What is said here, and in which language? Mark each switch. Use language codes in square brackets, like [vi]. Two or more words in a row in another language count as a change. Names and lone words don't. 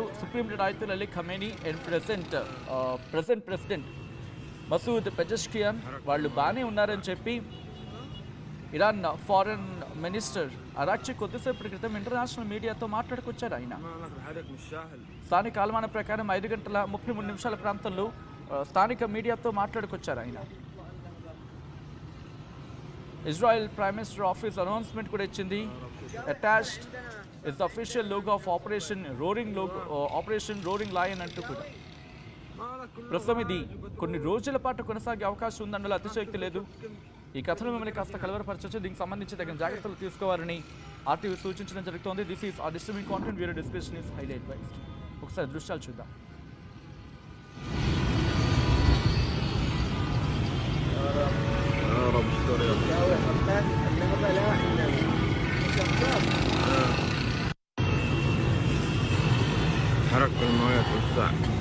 [en] supreme leader [te] ఆయతుల్లా అలీ ఖమేనీ [en] and present president [te] మసూద్ పెజెష్కియాన్ వాళ్ళు బాగానే ఉన్నారని చెప్పి ఇరాన్ [en] foreign minister [te] అరాక్చి కొద్దిసేపటి క్రితం ఇంటర్నేషనల్ మీడియాతో మాట్లాడుకొచ్చారు. ఆయన స్థానిక కాలమాన ప్రకారం 5:33 ప్రాంతంలో స్థానిక మీడియాతో మాట్లాడుకొచ్చారు. ఆయన ఇజ్రాయెల్ [en] prime minister office announcement [te] కూడా ఇచ్చింది. [en] అటాచ్డ్ is the official logo of Operation Roaring Lion [te] అంటూ కూడా. ప్రస్తుతం ఇది కొన్ని రోజుల పాటు కొనసాగే అవకాశం ఉందన్నలో అతిశయోక్తి లేదు. ఈ కథను మిమ్మల్ని కాస్త కలవరపరచవచ్చు. దీనికి సంబంధించి తగిన జాగ్రత్తలు తీసుకోవాలని ఆర్టీవీ సూచించడం జరుగుతోంది. [en] This is a disturbing content video description is highly advised. [te] ఒకసారి దృశ్యాలు చూద్దాం. [ar] حركة المويه توسع.